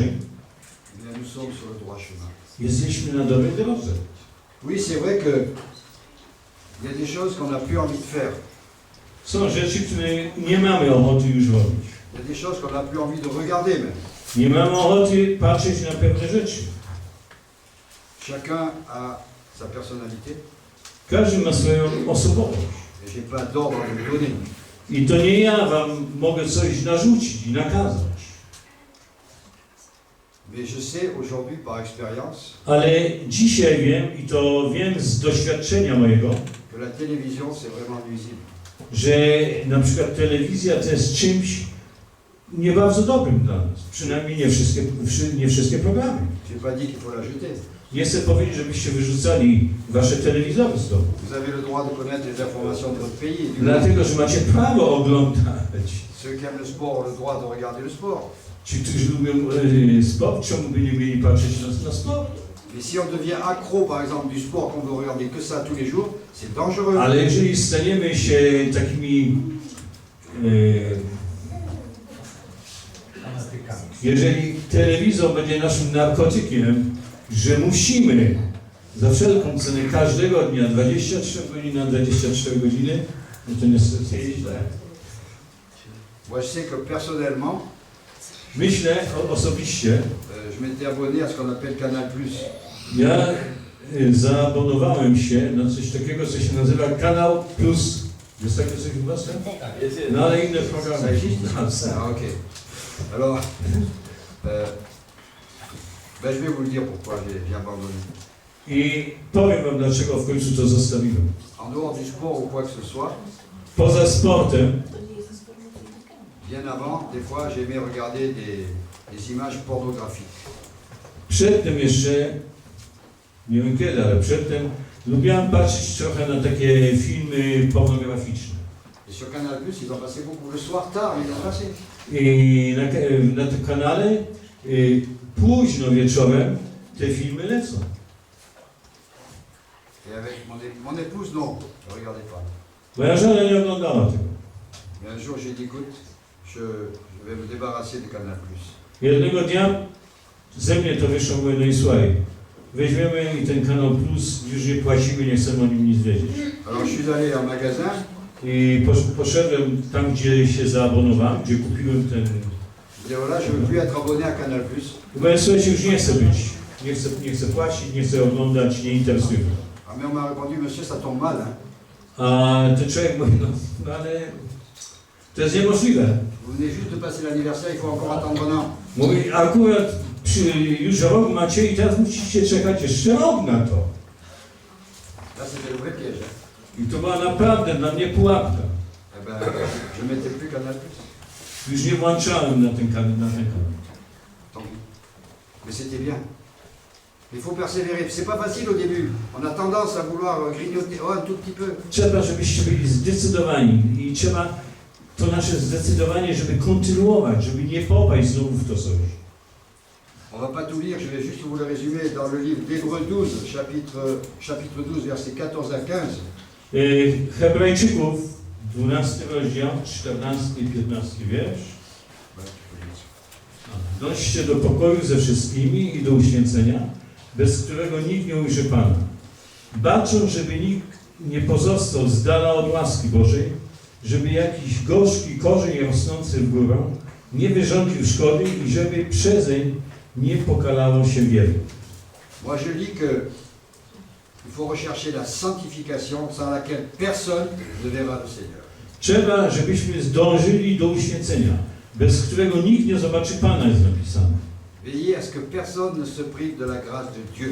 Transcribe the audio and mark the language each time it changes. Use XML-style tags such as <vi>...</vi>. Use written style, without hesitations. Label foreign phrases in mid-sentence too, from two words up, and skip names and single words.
<fr>eh bien, nous sommes sur le droit chemin.</fr> <pl>jesteśmy na dobrej drodze.</pl> <fr>Oui, c'est vrai que il y a des choses qu'on n'a plus envie de faire.</fr> <pl>Są rzeczy, które nie mamy ochoty już robić.</pl> <fr>Il y a des choses qu'on n'a plus envie de regarder même.</fr> <pl>Nie mamy ochoty patrzeć na pewne rzeczy.</pl> <fr>Chacun a sa personnalité</fr> <pl>Każdy ma swoją osobowość.</pl> <fr>et j'ai pas d'ordre à vous donner.</fr> <pl>I to nie ja wam mogę coś narzucić i nakazać.</pl> <fr>Mais je sais aujourd'hui par expérience</fr> <pl>Ale dzisiaj wiem, i to wiem z doświadczenia mojego,</pl> <fr>que la télévision c'est vraiment nuisible.</fr> <pl>że na przykład telewizja to jest czymś nie bardzo dobrym dla nas. Przynajmniej nie wszystkie programy.</pl> <fr>Je n'ai pas dit qu'il faut la jeter.</fr> <pl>Nie chcę powiedzieć, żebyście wyrzucali wasze telewizory z domu.</pl> <fr>Vous avez le droit de connaître les informations de votre pays. Et du</fr> <pl>Dlatego, że macie prawo oglądać.</pl> <fr>Ceux qui aiment le sport ont le droit de regarder le sport.</fr> <pl>Ci, którzy lubią sport, czemu by nie mieli patrzeć na sport?</pl> <fr>Mais si on devient accro, par exemple, du sport, qu'on veut regarder que ça tous les jours, c'est dangereux.</fr> <pl>Ale jeżeli staniemy się takimi jeżeli telewizor będzie naszym narkotykiem, że musimy za wszelką cenę każdego dnia 23 godziny na 24 godziny, no to niestety jest źle.</pl> <fr>Moi, je sais que personnellement,</fr> <pl>Myślę osobiście,</pl> <fr>je m'étais abonné à ce qu'on appelle Canal+.</fr> <pl>ja zaabonowałem się na coś takiego, co się nazywa Kanał Plus. Jest takie coś u Was? No ale inne programy.</pl> <fr>Ça existe</fr> <pl>No, tak.</pl> <fr>Ah, ok. Alors, ben, je vais vous le dire pourquoi j'ai abandonné.</fr> <pl>I powiem Wam, dlaczego w końcu to zostawiłem.</pl> <fr>En dehors du sport ou quoi que ce soit,</fr> <pl>Poza sportem,</pl> <fr>bien avant, des fois, j'aimais regarder des images pornographiques.</fr> <pl>przedtem jeszcze, nie wiem kiedy, ale przedtem lubiłem patrzeć trochę na takie filmy pornograficzne.</pl> <fr>Et sur Canal+, ils ont passé beaucoup. Le soir tard, ils ont passé.</fr> <pl>I na tym kanale późno wieczorem te filmy lecą.</pl> <fr>Et avec mon épouse, non, ne regardez pas.</fr> <pl>Moja żona nie oglądała tego.</pl> <fr>Mais un jour, j'ai dit, écoute, je vais me débarrasser de Canal+.</fr> <pl>Jednego dnia ze mnie to wyszło, mówię, no i słuchaj, weźmiemy i ten Kanał Plus, już nie płacimy, nie chcemy o nim nic wiedzieć.</pl> <fr>Alors, je suis allé en magasin.</fr> <pl>I poszedłem tam, gdzie się zaabonowałem, gdzie kupiłem ten...</pl> <fr>Je dis, voilà, je ne veux plus être abonné à Canal+.</fr> <pl>Mówię, słuchajcie, już nie chcę być, nie chcę płacić, nie chcę oglądać, nie interesuje mnie.</pl> <fr>Ah, mais on m'a répondu, monsieur, ça tombe mal. Hein.</fr> <pl>A ten człowiek mówi, no ale to jest niemożliwe.</pl> <fr>Vous venez juste de passer l'anniversaire, il faut encore attendre un an.</fr> <pl>Mówi, akurat już rok macie i teraz musicie czekać jeszcze rok na to.</pl> <fr>Là, c'était le vrai piège. Hein.</fr> <pl>I to była naprawdę dla mnie pułapka.</pl> <fr>Eh ben, je ne mettais plus Canal+.</fr> <pl>Już nie włączałem na ten kanał.</pl> <fr>Tant pis. Mais c'était bien. Il faut persévérer. C'est pas facile au début. On a tendance à vouloir grignoter un tout petit peu.</fr> <pl>Trzeba, żebyście byli zdecydowani i trzeba to nasze zdecydowanie, żeby kontynuować, żeby nie popaść znowu w to coś.</pl> <fr>On va pas tout lire, je vais juste vous le résumer dans le livre d'Hébreux 12, chapitre 12, versets 14 à 15.</fr> <pl>Hebrajczyków, 12 rozdział, 14 i 15 wiersz. Dążcie do pokoju ze wszystkimi i do uświęcenia, bez którego nikt nie ujrzy Pana. Bacząc, żeby nikt nie pozostał z dala od łaski Bożej, żeby jakiś gorzki korzeń rosnący w górę nie wyrządził szkody i żeby przezeń nie pokalało się wielu.</pl> <fr>Moi je lis que il faut rechercher la sanctification sans laquelle personne ne verra le Seigneur.</fr> <pl>Trzeba, żebyśmy zdążyli do uświęcenia, bez którego nikt nie zobaczy Pana, jest napisane.</pl> <fr>Veillez à ce que personne ne se prive de la grâce de Dieu.</fr>